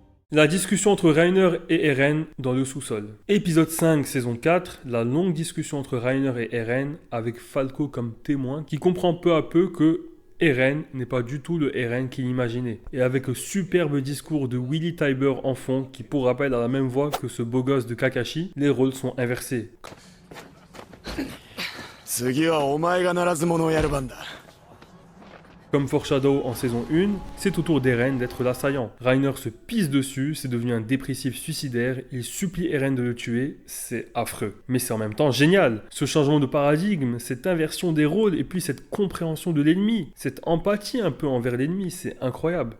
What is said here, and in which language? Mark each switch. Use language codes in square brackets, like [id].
[fr] La discussion entre Reiner et Eren dans le sous-sol. Épisode 5, saison 4, la longue discussion entre Reiner et Eren avec Falco comme témoin qui comprend peu à peu que Eren n'est pas du tout le Eren qu'il imaginait. Et avec le superbe discours de Willy Tybur en fond, qui pour rappel a la même voix que ce beau gosse de Kakashi, les rôles sont inversés. [ja] 次はお前がならず者をやる番だ。 [fr] Comme Foreshadow en saison 1, c'est au tour d'Eren d'être l'assaillant. Reiner se pisse dessus, c'est devenu un dépressif suicidaire, il supplie Eren de le tuer, c'est affreux. Mais c'est en même temps génial. Ce changement de paradigme, cette inversion des rôles et puis cette compréhension de l'ennemi, cette empathie un peu envers l'ennemi, c'est incroyable.